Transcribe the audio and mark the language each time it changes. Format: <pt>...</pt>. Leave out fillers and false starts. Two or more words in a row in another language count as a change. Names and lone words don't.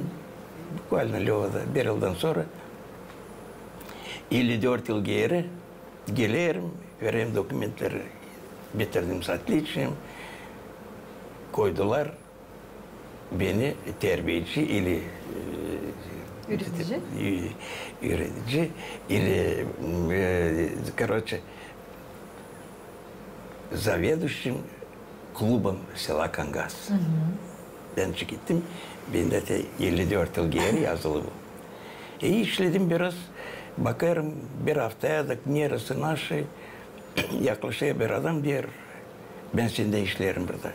<gag>Bukvalno Löva'da bir yıldan sonra 54 yıl geri gelirim. Vereyim dokumentleri. Bitirdim satliçim. Koydular. Beni terbiyeci ili üretici</gag> <ru>или короче заведующим клубом</ru> <gag>sela Kangas. Ben gittim. Bende de 54 yıl geri yazılı bu. İşledim biraz. Bakarım bir haftaya da neresi naşı yaklaşıyor bir adam der. Ben sende işlerim burada.</gag>